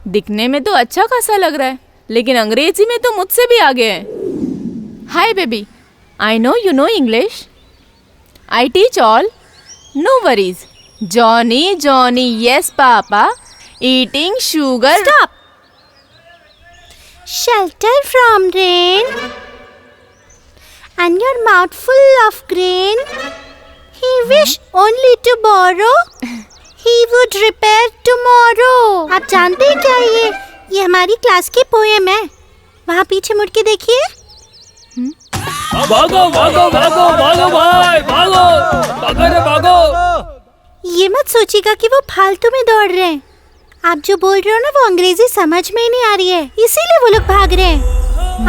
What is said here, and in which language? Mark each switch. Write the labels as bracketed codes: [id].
[hi] दिखने में तो अच्छा खासा लग रहा है, लेकिन अंग्रेजी में तो मुझसे भी आगे हैं। [en] Hi baby, I know you know English, I teach all, no worries. Johnny Johnny, yes papa, eating sugar. Stop. Shelter from rain and your mouth full of grain. He wish only to borrow. He would repair tomorrow. [hi] आप जानते हैं क्या ये हमारी class की poem है। वहाँ पीछे मुड़ के देखिए। भागो भागो भागो भागो भाई, भागो भागो रे भागो। ये मत सोचिएगा कि वो फालतू में दौड़ रहे हैं। आप जो बोल रहे हो ना वो अंग्रेजी समझ में ही नहीं आ रही है, इसीलिए वो लोग भाग रहे हैं।